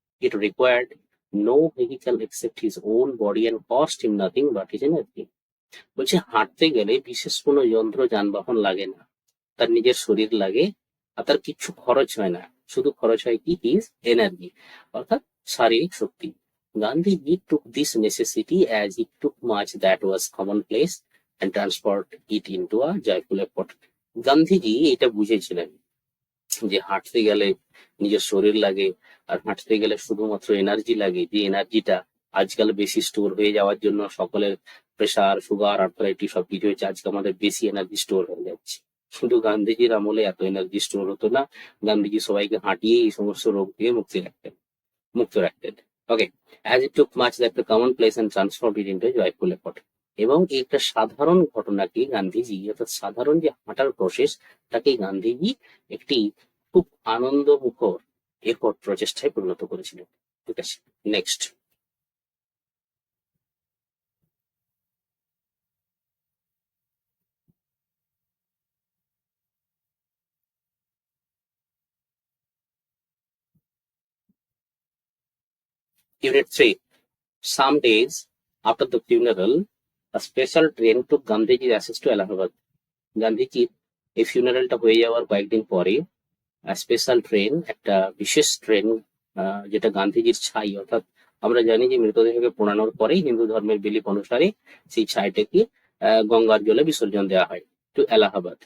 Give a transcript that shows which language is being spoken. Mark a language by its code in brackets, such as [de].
[en] It required no vehicle except his own body and cost him nothing but his energy. [bn] বলছে হাঁটতে গেলে বিশেষ কোনো যন্ত্র যানবাহন লাগে না, তার নিজের শরীর লাগে, আর তার কিচ্ছু খরচ হয় না, শুধু খরচ হয় কি [en] his energy, [bn] অর্থাৎ শারীরিক শক্তি। [en] Gandhiji took this necessity as he took much that was commonplace and transport it into a joyful effort. [bn] Gandhiji এটা বুঝেছিলেন যে হাঁটতে গেলে নিজের শরীর লাগে, আর হাঁটতে গেলে শুধুমাত্র এনার্জি লাগে, যে এনার্জিটা আজকাল বেশি স্টোর হয়ে যাওয়ার জন্য সকলের প্রেসার, সুগার, আর্থারাইটিস সবকিছু হয়েছে, আজকে আমাদের বেশি এনার্জি স্টোর হয়ে যাচ্ছে। শুধু গান্ধীজির আমলে এত এনার্জি স্টোর হতো না, গান্ধীজি সবাইকে হাঁটিয়ে এই সমস্ত রোগ থেকে মুক্ত রাখতেন। [en] Okay, as it took much that the common place and transform it into joyful effort. [bn] এবং একটা সাধারণ ঘটনাকে গান্ধীজি, অর্থাৎ সাধারণ যে হাঁটার প্রসেস, তাকে গান্ধীজি একটি খুব আনন্দমুখর এফর্ট, প্রচেষ্টায় পরিণত করেছিলেন। ঠিক আছে, next. [en] Unit 3. Some days after the funeral, a special train took Gandhiji's ashes to Allahabad. [bn] গান্ধীজির এই ফিউনারেলটা হয়ে যাওয়ার কয়েকদিন পরে স্পেশাল ট্রেন, একটা বিশেষ ট্রেন, যেটা গান্ধীজির ছাই, অর্থাৎ আমরা জানি যে মৃতদেহকে পোড়ানোর পরে হিন্দু ধর্মের বিলিপ অনুসারে সেই ছাইটাকে গঙ্গার জলে বিসর্জন দেওয়া হয় [en] To Allahabad.